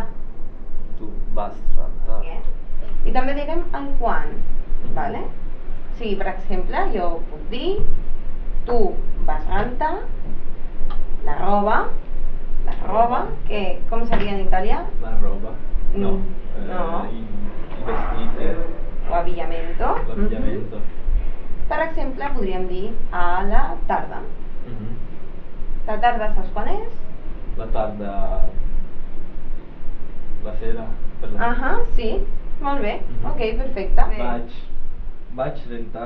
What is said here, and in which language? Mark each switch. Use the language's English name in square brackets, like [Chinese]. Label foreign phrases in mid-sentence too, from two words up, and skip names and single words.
[Catalan] Tu vas rentar. I també direm el quan, vale? O sigui, per exemple, jo puc dir tu vas rentar la roba, que com seria en italià? La roba. No. No. [Italian] Il vestito. O abbigliamento. L'abbigliamento. [Catalan] Per exemple, podríem dir a la tarda. La tarda saps quan és? La tarda. [Italian] La sera. [Catalan] Per la... Sí, molt bé. Ok, perfecte. Vaig rentar